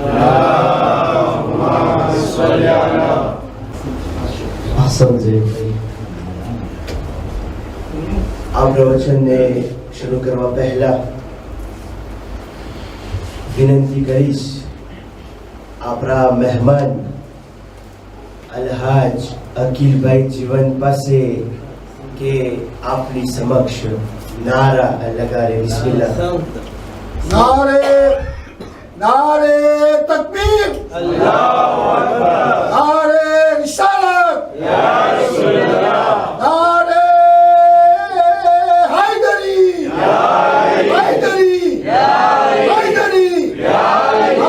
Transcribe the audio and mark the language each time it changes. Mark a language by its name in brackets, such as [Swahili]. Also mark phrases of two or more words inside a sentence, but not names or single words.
[Gujarati] આ પ્રવચનને શરૂ કરવા પહેલા વિનંતી કરીશ આપણા મહેમાન અલ્હાજ અકીલભાઈ જીવન પાસે કે આપની સમક્ષ નારા લગારે. [Arabic] બિસ્મિલ્લાહ. [Urdu] نعرۂ تکبیر, [Arabic] الله أكبر, [Urdu] نعرۂ رسالت, [Arabic] يا رسول الله, [Urdu] نعرۂ حیدری، یا حیدری، یا حیدری، یا